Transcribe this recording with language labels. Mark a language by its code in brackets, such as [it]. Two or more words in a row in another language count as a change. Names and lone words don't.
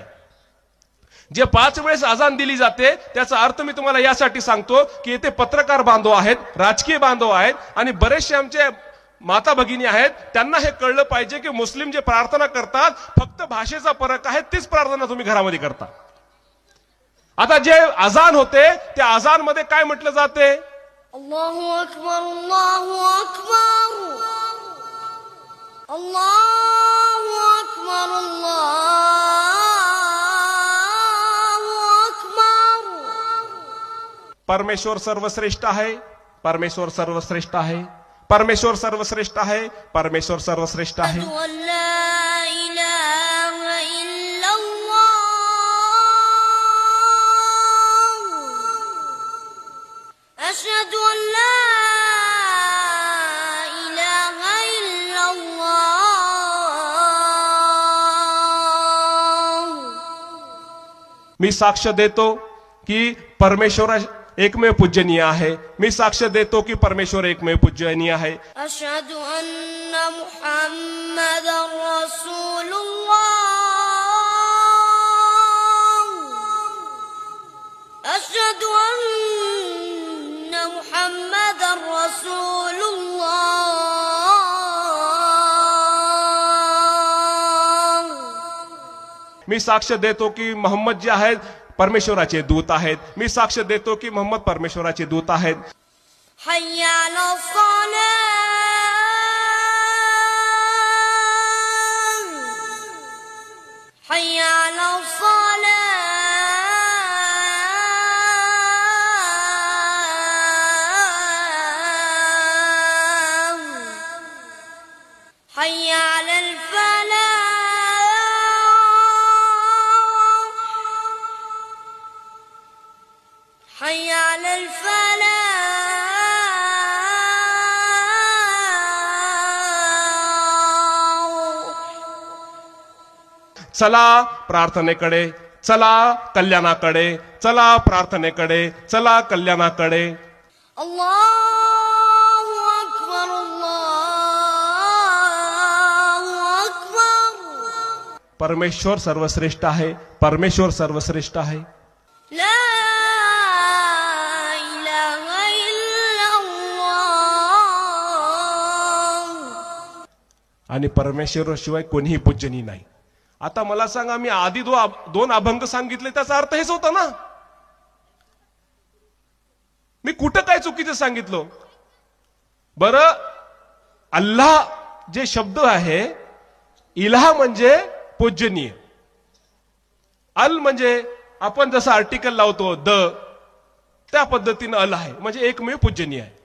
[mr] जे 5 वेळेस आजान दिली जाते त्याचा अर्थ मी तुम्हाला यासाठी सांगतो की येथे पत्रकार बांधव आहेत, राजकीय बांधव आहेत आणि बरेचसे आमचे माता भगिनी आहेत, त्यांना हे कळलं पाहिजे की मुस्लिम जे प्रार्थना करतात फक्त भाषेचा फरक आहे, तीच प्रार्थना तुम्ही घरामध्ये करता। आता जे अजान होते त्या अजान मध्ये काय म्हटलं जाते, [ar] الله أكبر الله أكبر الله أكبر الله أكبر. [mr] परमेश्वर सर्वश्रेष्ठ आहे, परमेश्वर सर्वश्रेष्ठ आहे, परमेश्वर सर्वश्रेष्ठ आहे, परमेश्वर सर्वश्रेष्ठ आहे। [ar] أشهد أن لا إله إلا الله। [mr] मी साक्ष देतो की परमेश्वर एकमेव पूजनीय आहे, मी साक्ष देतो की परमेश्वर एकमेव पूजनीय आहे। [ar] أشهد أن محمدا رسول الله। أشهد أن محمدا رسول الله। [mr] मी साक्ष देतो की मोहम्मद जे आहेत परमेश्वराचे दूत आहेत, मी साक्ष देतो की मोहम्मद परमेश्वराचे दूत आहेत। [ar] حي على الصلاة حي على الصلاة حي على الفلاح حي على الفلاح। [mr] चला प्रार्थनेकडे, चला कल्याणाकडे, चला प्रार्थनेकडे, चला कल्याणाकडे। [ar] الله أكبر الله أكبر. [mr] परमेश्वर सर्वश्रेष्ठ आहे, परमेश्वर सर्वश्रेष्ठ आहे। [ar] لا إله إلا الله. [mr] आणि परमेश्वराशिवाय कोणीही पूजनीय नाही। आता मला सांगा, मी आधी दोन अभंग सांगितले त्याचा अर्थ हेच होता ना, मी कुठं काय चुकीचं सांगितलं बरं? अल्लाह जे शब्द आहे, इलाह म्हणजे पूजनीय, अल म्हणजे आपण जसं आर्टिकल लावतो द, त्या पद्धतीनं अल आहे म्हणजे एकमेव पूजनीय आहे।